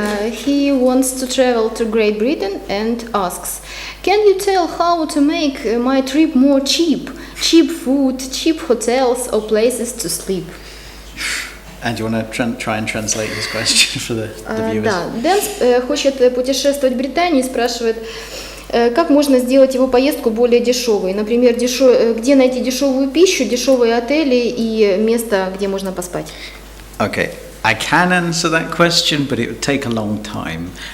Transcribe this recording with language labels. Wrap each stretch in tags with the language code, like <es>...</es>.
<en>He wants to travel to Great Britain and asks, can you tell how to make my trip more cheap? Cheap food, cheap hotels or places to sleep? And do you want to try and translate this question for the viewers?</en> <ru>Да, Дэн хочет путешествовать в Британию и спрашивает, как можно сделать его поездку более дешевой. Например, где найти дешевую пищу, дешевые отели и место, где можно поспать.</ru> <en>Okay, I can answer that question, but it would take a long time.</en>